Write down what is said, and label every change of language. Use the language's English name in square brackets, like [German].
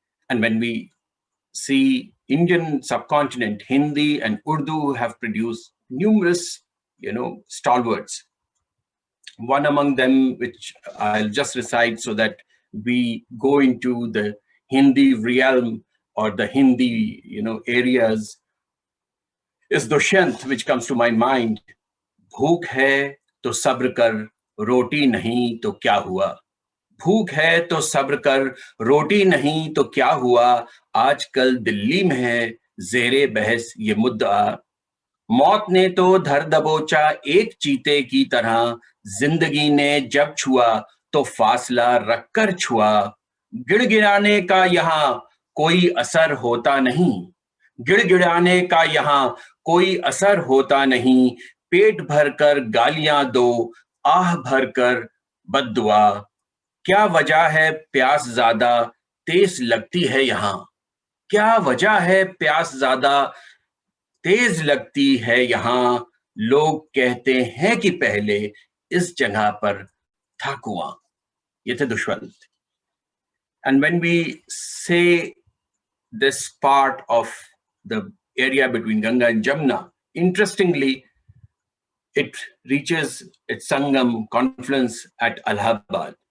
[English] And when we see Indian subcontinent, Hindi and Urdu have produced numerous, stalwarts. One among them, which I'll just recite so that we go into the Hindi realm or the Hindi, areas, is Dushyant, which comes to my mind. [Hindi] भूख है तो सब्र कर, रोटी नहीं तो क्या हुआ. भूख है तो सब्र कर, रोटी नहीं तो क्या हुआ. आजकल दिल्ली में है ज़ेरे बहस ये मुद्दा. मौत ने तो धर दबोचा एक चीते की तरह. जिंदगी ने जब छुआ तो फासला रखकर छुआ. गिड़गिड़ाने का यहाँ कोई असर होता नहीं. गिड़गिड़ाने का यहाँ कोई असर होता नहीं. पेट भरकर गालियां दो, आह भरकर बद्दुआ. क्या वजह है प्यास ज्यादा तेज लगती है यहाँ. क्या वजह है प्यास ज्यादा तेज लगती है यहाँ. लोग कहते हैं कि पहले इस जगह पर था कुआं. ये थे Dushyant. [English] And when we say this part of the area between Ganga and Jamna, interestingly, it reaches its Sangam confluence at Allahabad.